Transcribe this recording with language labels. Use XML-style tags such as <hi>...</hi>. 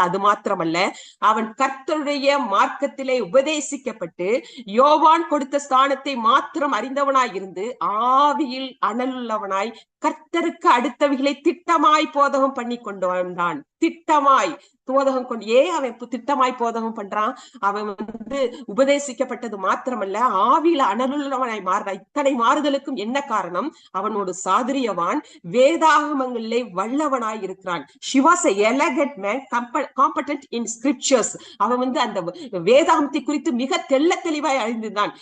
<ta>அது மாத்திரமல்ல, அவன் கர்த்தருடைய மார்க்கத்திலே உபதேசிக்கப்பட்டு யோவான் கொடுத்த ஸ்தானத்தை மாத்திரம் அறிந்தவனாய் இருந்து ஆவியில் அனலுள்ளவனாய் கர்த்தருக்கு அடுத்தவைகளை திட்டமாய் போதகம் பண்ணி கொண்டு வந்தான். திட்டமாய் போதகம் கொண்டு அவன் திட்டமாய் போதகம் பண்றான். அவன் உபதேசிக்கப்பட்டது மாத்திரமல்ல, ஆவியில அனலுள்ளவனாய் மாறுறான். இத்தனை மாறுதலுக்கும் என்ன காரணம்? அவனோட சாதுரியவான், வேதாகமங்களிலே வல்லவனாய் இருக்கிறான்.</ta> <en>She was an elegant man, competent in scriptures.</en> <ta>அவன் அந்த வேதாகமத்தை குறித்து மிக தெளிவாய் அறிந்திருந்தான்.</ta>